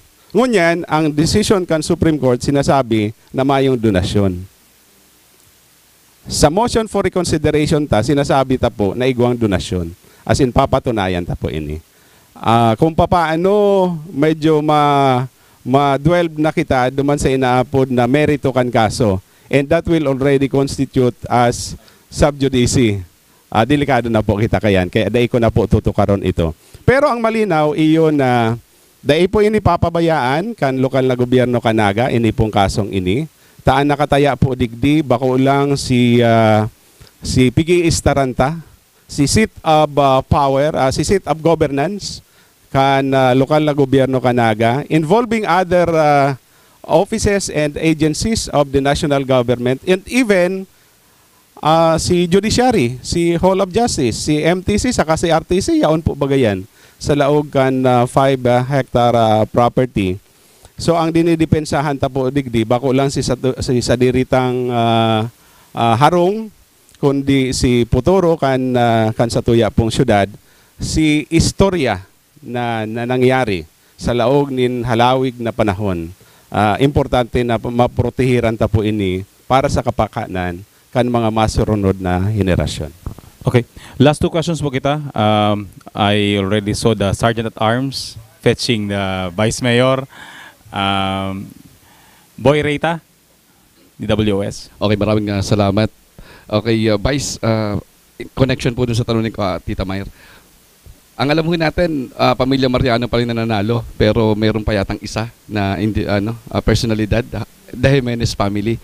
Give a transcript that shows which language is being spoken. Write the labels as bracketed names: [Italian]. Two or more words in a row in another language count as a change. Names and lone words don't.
[Bikol] Ngunyan, ang decision kan Supreme Court, sinasabi na mayong donasyon. Sa [English] motion for reconsideration [Bikol] ta, sinasabi ta po na igwang donasyon. As in, papatunayan ta po ini. Kung papaano, medyo ma-dwell na kita duman sa inaapod na merito kan kaso. [English] And that will already constitute as sub judice. [Bikol] Delikado na po kita kayan. Kaya dahil ko na po tutukaron ito. Pero ang malinaw, iyon na dahil po ini papabayaan kan lokal na gobyerno kanaga, ini pong kasong ini. Taan nakataya po digdi, bako lang si Piggy Istaranta, si [English] seat of power, [Bikol] si [English] seat of governance [Bikol] kan lokal na gobyerno kanaga, [English] involving other offices and agencies of the national government, and even si judiciary, si Hall of Justice, si MTC, saka si RTC, [Bikol] yaon po bagayan sa laog kan [English] 5 hectare property. [Bikol] So ang dinidepensahan ta po digdi, bako lang si sadiritang harong, kundi si Putoro kan sa tuya pong syudad, si istorya na nangyari sa laog nin halawig na panahon. Importante na maprotehiran ta po ini para sa kapakanan kan mga masurunod na henerasyon. Okay. [English] Last two questions [Bikol] po kita. [English] I already saw the Sergeant at Arms fetching the Vice Mayor. Boy Reyta, DWS. [Filipino] Okay, maraming salamat. Okay, Vice, connection po dun sa tanong ni Tita Mayer. Ang alam mo natin, pamilya Mariano pa rin nananalo, pero meron pa yatang isa na personalidad, the Jimenez family.